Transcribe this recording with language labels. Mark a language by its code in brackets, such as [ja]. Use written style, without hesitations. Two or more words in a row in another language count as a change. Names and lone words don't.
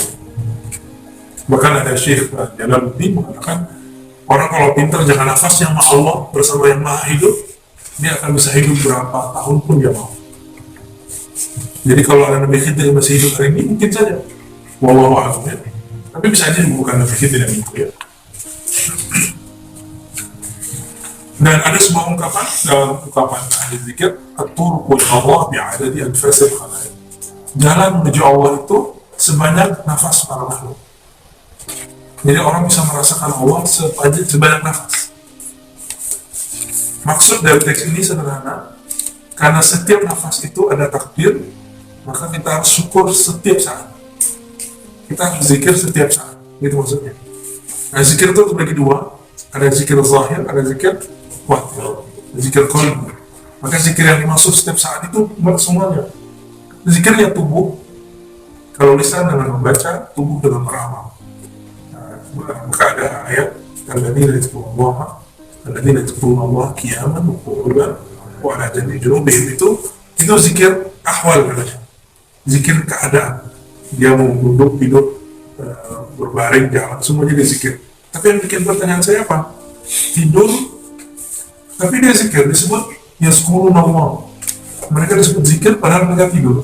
[id] Bahkan ada Syekh Jalaluddin mengatakan orang kalau pintar jaga nafas yang maha Allah bersama yang maha hidup, dia akan bisa hidup berapa tahun pun dia mau. Jadi kalau ada Nabi Khidir masih hidup hari ini mungkin saja, [ar] والله أعلم [id] ya. Tapi bisa aja bukan Nabi Khidir yang itu ya. Dan ada sebuah ungkapan dalam ungkapan ahli zikir, [ar] الطرق الله بعدد أنفاس الخلائق. [id] Jalan menuju Allah itu sebanyak nafas para makhluk. Jadi orang bisa merasakan Allah sebanyak nafas. Maksud dari teks ini sederhana, karena setiap nafas itu ada takdir, maka kita harus syukur setiap saat. Kita harus zikir setiap saat, gitu maksudnya. Nah, zikir itu terbagi dua, ada zikir zahir, ada zikir batin, zikir qalbi. Maka zikir yang dimaksud setiap saat itu semuanya. Zikirnya tubuh, kalau lisan dengan membaca, tubuh dengan beramal. Maka ada ayat [ar] الذين يذكرون الله قياما وقعودا وعلى جنوبهم, [id] itu zikir ahwal namanya. Zikir keadaan. Dia mau duduk, hidup, berbaring, jalan, semuanya dia zikir. Tapi yang bikin pertanyaan saya apa? Tidur, tapi dia zikir, disebut [ar] يذكرون الله. [id] Mereka disebut zikir padahal mereka tidur.